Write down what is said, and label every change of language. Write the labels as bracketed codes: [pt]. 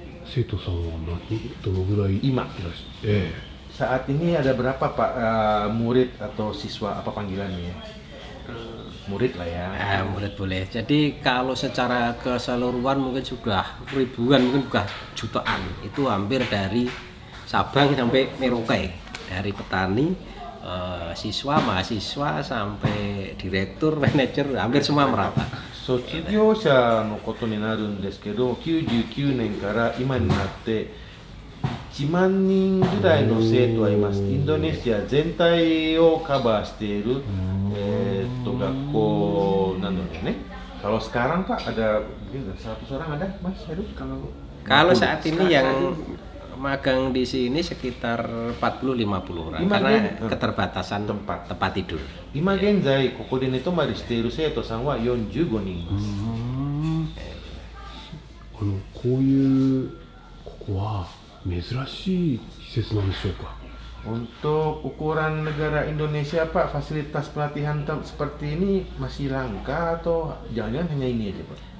[ja] 生徒さんはどのぐらいいらっしゃる。 [id] Saat ini ada berapa Pak murid atau siswa, apa panggilannya? Murid lah ya. Murid boleh. Jadi kalau secara keseluruhan mungkin sudah ribuan, mungkin bukan jutaan. Itu hampir dari Sabang sampai Merauke, dari petani, siswa, mahasiswa sampai direktur, manajer, hampir semua merata. [ja] 卒業者のことになるんですけど、99年から今になって1万人ぐらいの生徒はいます。インドネシア全体をカバーしている学校なのでね。 [id] Kalau sekarang Pak ada 100 orang ada Mas Heru? Kalau saat ini yang magang di sini sekitar 40-50 orang karena keterbatasan tempat tidur. [ja] 今現在ここで寝泊まりしている生徒さんは45人います。こういうここは珍しい施設なんでしょうか。 [id] Untuk ukuran negara Indonesia Pak, fasilitas pelatihan seperti ini masih langka atau jangan-jangan hanya ini aja Pak?